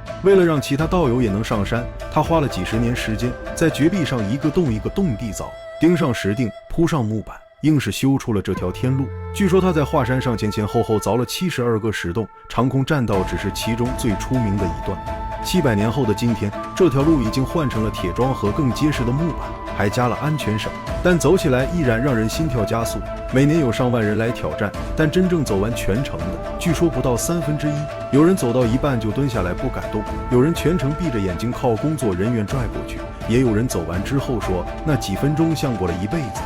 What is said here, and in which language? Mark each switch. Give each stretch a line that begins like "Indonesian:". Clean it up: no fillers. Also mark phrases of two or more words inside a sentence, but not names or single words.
Chinese: 为了讓其他道友也能上山，他花了幾十年時間，在绝壁上一個洞一個洞地凿，釘上石锭，鋪上木板，硬是修出了這條天路。據說他在華山上前後鑿了72個石洞，長空栈道只是其中最出名的一段。700年後的今天，這條路已經換成了鐵樁和更結實的木板，還加了安全繩，但走起來依然讓人心跳加速。每年有上萬人來挑戰，但真正走完全程的，據說不到1/3。有人走到一半就蹲下來不敢動，有人全程閉着眼睛靠工作人員拽過去，也有人走完之後說，那幾分鐘像過了一輩子。